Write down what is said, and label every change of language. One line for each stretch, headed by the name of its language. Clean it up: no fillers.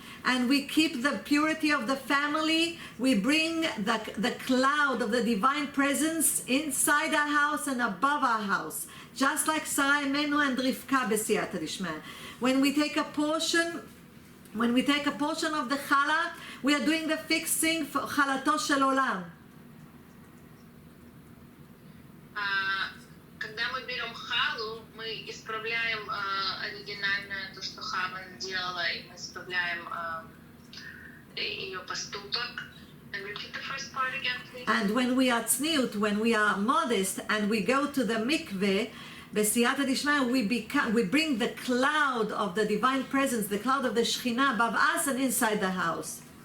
English: and we keep the purity of the family. We bring the cloud of the divine presence inside our house and above our house, just like Sarah Imenu and Rivka B'siyata Dishmaya. When we take a portion of the challah, we are doing the fixing for
Hebrew: chalato shel olam.
Russian: Когда мы берем халу, мы исправляем оригинальное то, что Хава делала, и мы исправляем ее поступок.
English: And repeat the first part again, please. And when we are tzniut, when we are modest, and we go to the mikveh, B'siyata Dishmaya, we bring the cloud of the divine presence, the cloud of the Shekhinah above us and inside the house.